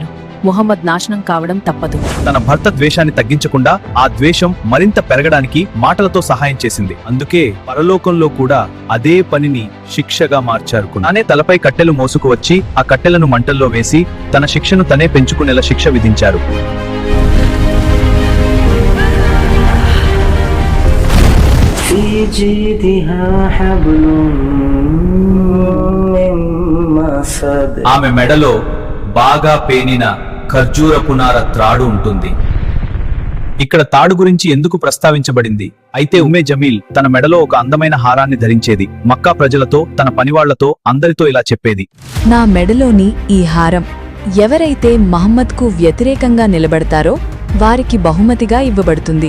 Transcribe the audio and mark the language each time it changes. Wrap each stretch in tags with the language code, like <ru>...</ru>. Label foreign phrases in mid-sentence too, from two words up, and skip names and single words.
<te>ముహమ్మద్ నాశనం కావడం తప్పదు. తన భర్త ద్వేషాన్ని తగ్గించకుండా ఆ ద్వేషం మరింత పెరగడానికి మాటలతో సహాయం చేసింది. అందుకే పరలోకంలో కూడా అదే పనిని శిక్షగా మార్చారు. తానే తలపై కట్టెలు మోసుకు వచ్చి ఆ కట్టెలను మంటల్లో వేసి తన శిక్షను తనే పెంచుకునేలా శిక్ష విధించారు.</te> <ar>في جيدها حبل من مسد.</ar> <te>ఆమె మెడలో బాగా పేనిన ఖర్జూరపు నార త్రాడు ఉంటుంది. ఇక్కడ తాడు గురించి ఎందుకు ప్రస్తావించబడింది? అయితే ఉమ్మే జమీల్ తన మెడలో ఒక అందమైన హారాన్ని ధరించేది. మక్కా ప్రజలతో, తన పనివాళ్లతో, అందరితో ఇలా చెప్పేది, నా మెడలోని ఈ హారం ఎవరైతే మహమ్మద్కు వ్యతిరేకంగా నిలబడతారో వారికి బహుమతిగా ఇవ్వబడుతుంది.</te>